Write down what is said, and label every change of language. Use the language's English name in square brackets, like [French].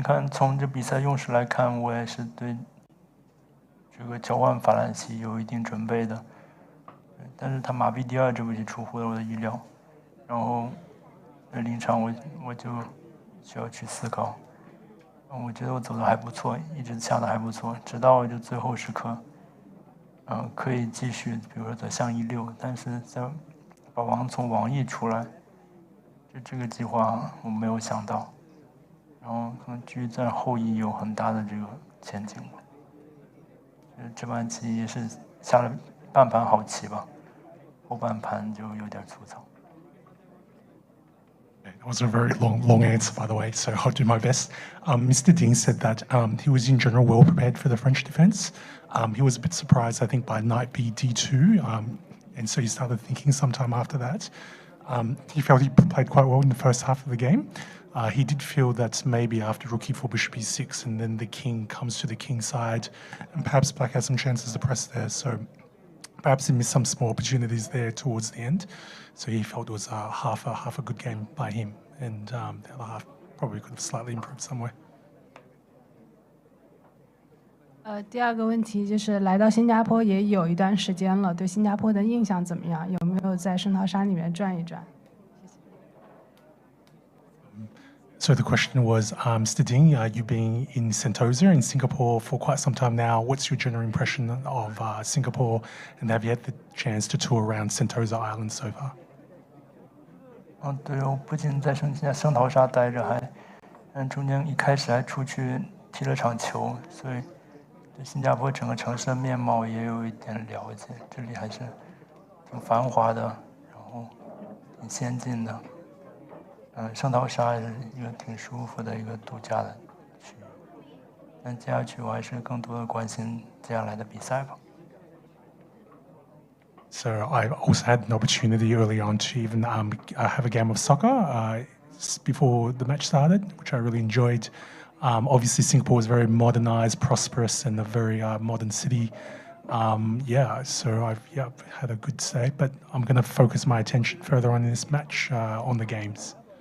[Chinese] 从这比赛用时来看，我也是对这个交换法兰西有一定准备的，但是他马币第二这步棋出乎了我的意料，然后临场我就需要去思考，我觉得我走的还不错，一直下的还不错，直到就最后时刻，可以继续，比如说走向E6，但是在把王从王翼出来，这个计划我没有想到。然后可能局在后翼有很大的这个前景吧。这盘棋也是下了半盘好棋吧，后半盘就有点粗糙。 [English] That was a very long answer, by the way, so I'll do my best. Mr. Ding said that he was in general well prepared for the French defence. He was a bit surprised, I think, by knight b d2, and so he started thinking sometime after that. He felt he played quite well in the first half of the game. He did feel that maybe after rook e4, bishop e6, and then the king comes to the king side, and perhaps black has some chances to press there. So perhaps he missed some small opportunities there towards the end. So he felt it was half a good game by him, and the other half probably could have slightly improved somewhere. [Chinese] 第二个问题就是来到新加坡也有一段时间了，对新加坡的印象怎么样？有没有在圣淘沙里面转一转？ [English] So the question was, Mr. Ding, you've been in Sentosa in Singapore for quite some time now. What's your general impression of Singapore, and have you had the chance to tour around Sentosa Island so far? [Chinese] 对，我不仅在圣淘沙待着，中间一开始还出去踢了场球，所以对新加坡整个城市的面貌也有一点了解。这里还是挺繁华的，然后挺先进的。圣淘沙是一个挺舒服的一个度假的区域。但接下去我还是更多的关心接下来的比赛吧。 [English] So I also had an opportunity early on to even have a game of soccer before the match started, which I really enjoyed. Obviously, Singapore is very modernized, prosperous, and a very modern city. So I've had a good stay, but I'm going to focus my attention further on in this match on the games.